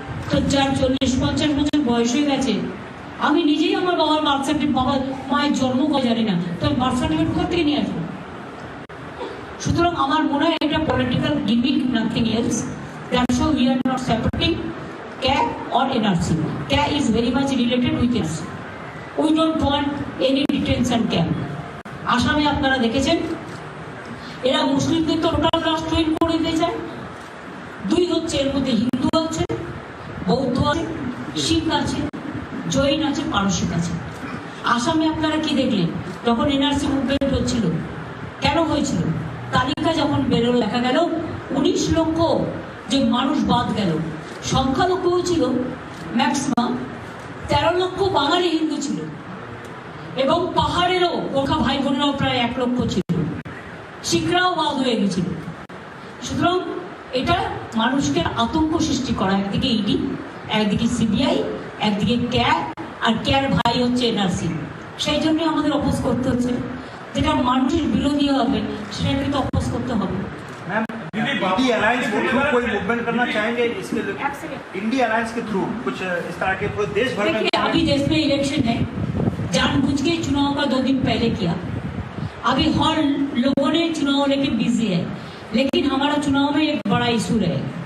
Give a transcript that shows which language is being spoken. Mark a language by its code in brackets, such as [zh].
[bn] তো যার 40-50 বছর বয়স হয়ে গেছে, আমি নিজেই আমার বাবার বার্থ সার্টিফিকেট, বাবার মায়ের জন্ম কবে জানি না, তো বার্থ সার্টিফিকেট কোথা থেকে নিয়ে আসবো? সুতরাং আমার মনে হয় এটা [en] Political gimmick, nothing else. That's how we are not supporting CAA or NRC. CAA is very much related with NRC. We don't want any detention camp. [bn] আসামে আপনারা দেখেছেন এরা মুসলিমদের তো টোটাল রাষ্ট্রহীন করে দিতে চায়। 2 হচ্ছে এর মধ্যে হিন্দু আছে, বৌদ্ধ আছে, শিখ আছে, জৈন আছে, পারসিক আছে। আসামে আপনারা কি দেখলেন যখন এনআরসি মুভমেন্ট হচ্ছিল, কেন হয়েছিল? তালিকা যখন বেরোলো দেখা গেল 19 লক্ষ যে মানুষ বাদ গেল, সংখ্যালঘু ছিল ম্যাক্সিমাম 13 লক্ষ বাঙালি হিন্দু ছিল, এবং পাহাড়েরও গোর্খা ভাই বোনেরাও প্রায় 1 লক্ষ ছিল, শিখরাও বাদ হয়ে গেছিল। সুতরাং এটা মানুষকে আতঙ্ক সৃষ্টি করা, একদিকে ইডি, একদিকে সিবিআই, একদিকে ক্যার, আর ক্যার ভাই হচ্ছে এনআরসি। সেই জন্য আমাদের অপোজ করতে হচ্ছে, যেটা মানুষের বিরোধী হবে সেটাকে তো অপোজ करते হবে। [hi] मैम इंडी अलायंस के थ्रू कोई मूवमेंट करना चाहेंगे इसके लिए? इंडी अलायंस के थ्रू कुछ इस तरह के पूरे देश भर में? देखिए अभी देश में इलेक्शन है, जानबूझ के चुनाव का 2 दिन पहले किया। अभी हर लोगों ने चुनाव लेके बिजी है, लेकिन हमारा चुनाव में एक बड़ा इशू है।